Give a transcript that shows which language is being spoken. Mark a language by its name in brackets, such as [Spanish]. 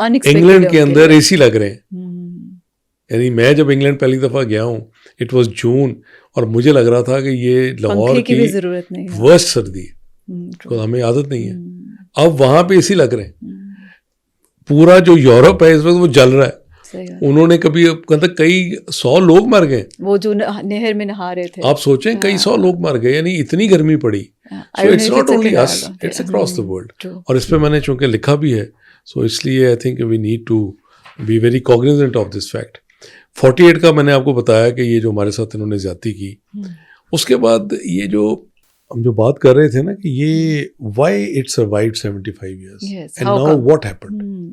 [Urdu] England کے اندر اے سی لگ رہے ہیں. یعنی میں جب انگلینڈ پہلی دفعہ گیا ہوں, [English] it was June, [Urdu] اور مجھے لگ رہا تھا کہ یہ لاہور کی ورسٹ سردی ہے, ہمیں عادت نہیں ہے. اب وہاں پہ اسی لگ رہے ہیں. پورا جو یورپ ہے اس وقت وہ جل رہا ہے. انہوں نے کبھی مطلب کئی 100 لوگ مر گئے وہ جو نہر میں نہا رہے تھے. آپ سوچیں کئی 100 لوگ مر گئے, یعنی اتنی گرمی پڑی. [English] So it's not only us, it's across the world. [Urdu] اور اس پہ میں نے چونکہ لکھا بھی ہے, سو اس لیے [English] I think we need to be very cognizant of this fact. [Urdu] 48 کا میں نے آپ کو بتایا کہ یہ جو ہمارے ساتھ انہوں نے زیادتی کی. اس کے بعد یہ جو ہم جو بات کر رہے تھے نا کہ یہ [English] Why it survived 75 years and now what happened.